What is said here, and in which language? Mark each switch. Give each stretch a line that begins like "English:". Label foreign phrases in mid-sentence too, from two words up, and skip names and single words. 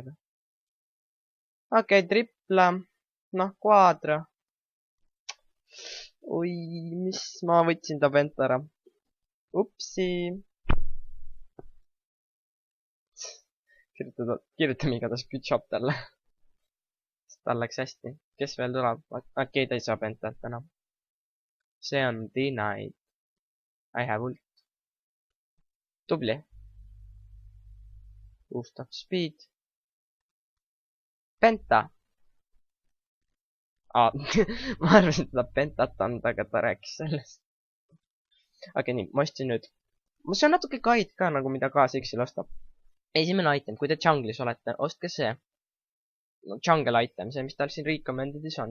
Estonian: Okei, tripla. Noh, quadra. Oi, mis ma võtsin ta penta ära. Upsi. Kirjutame igatahes
English: good job
Estonian: talle. Tal läks hästi. Kes veel tuleb? Okei, ta ei saa pentat enam. see on
English: denied. I have ult. Tubli. Boost of speed. Penta.
Estonian: Ma arvasin, et ta pentat anda, aga ta rääkis sellest. Okei, nii, ma ostsin nüüd. See on natuke guide ka nagu mida K6-il ostab. Esimene item, kui te jungle'is olete, ostke see. No, jungle item, see mis tal siin recommended'is on.